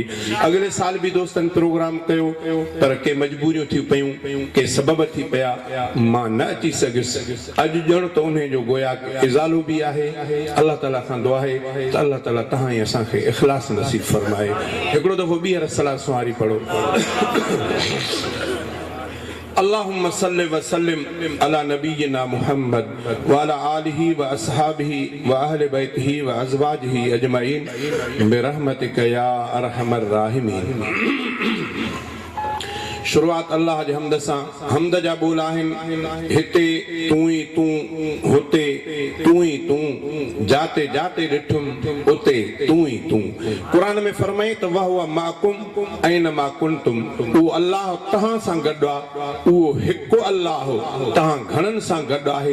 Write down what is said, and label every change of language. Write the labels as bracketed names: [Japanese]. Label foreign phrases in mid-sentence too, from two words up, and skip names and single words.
[Sindhi] अॻिले साल बि दोस्तनि प्रोग्राम कयो, पर के मजबूरियूं थी पयूं, के सबब थी पिया, मां न अची सघियुसि। अॼु ॼण त उन जो गोया इज़ालो बि आहे। अल्लाह ताला खां दुआ आहे त अल्लाह ताला तव्हां ऐं असांखे इख़लास नसीब फरमाए। हिकिड़ो दफ़ो ॿीहर सलाह सुवारी पढ़ो। [Arabic] اللهم صل وسلم على نبينا محمد وعلى آله وأصحابه وأهل بيته وأزواجه أجمعين برحمتك يا أرحم الراحمين. [Sindhi] शुरुआत अल्लाह जे हमद सां। हमद जा बोल आहिनि, हिते तूं ई तूं, हुते तूं ई तूं, जाते जाते ॾिठुम उते तूं ई तूं। क़ुरान में फरमाई त [Arabic] وهو معكم أينما كنتم, [Sindhi] उहो अल्लाह तव्हां सां गॾु आहे, उहो हिकु अल्लाह तव्हां घणनि सां गॾु आहे।